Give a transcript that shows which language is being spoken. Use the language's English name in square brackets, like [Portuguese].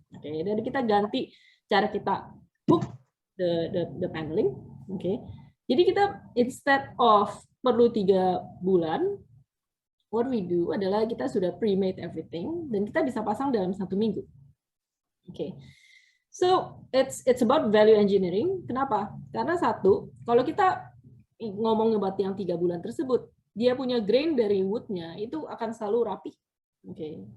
[Indonesian] Oke, dan kita ganti cara kita [English] hook the paneling. [Indonesian] Oke. Jadi kita [English] instead of [Indonesian] perlu 3 bulan, [English] what we do [Indonesian] adalah kita sudah pre-made everything dan kita bisa pasang dalam 1 minggu. Oke. [English] So it's about value engineering. [Indonesian] Kenapa? Karena satu, kalau kita ngomong about yang 3 bulan tersebut, dia punya grain dari woodnya itu akan selalu rapi. Oke.